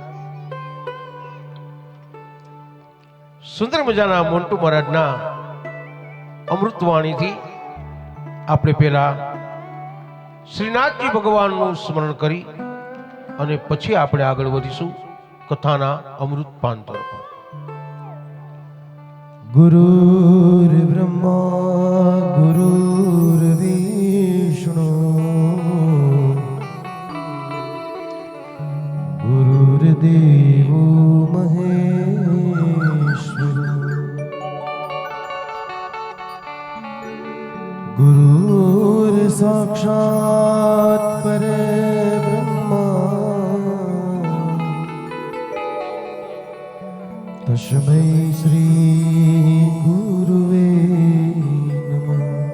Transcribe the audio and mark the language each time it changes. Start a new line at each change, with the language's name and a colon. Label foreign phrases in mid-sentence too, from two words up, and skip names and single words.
Gujarati: સુંદર મજાના મોન્ટુ મહારાજના અમૃતવાણીથી આપણે પહેલા શ્રીનાથજી ભગવાનનું સ્મરણ કરી અને પછી આપણે આગળ વધીશું કથાના અમૃતપાન તરફ.
Sanskrit: गुरुर् ब्रह्मा गुरुर्विष्णु गुरुर्देवो महेश्वर गुरुर्साक्षात् परब्रह्मा तस्मै श्री गुरुवे नमः।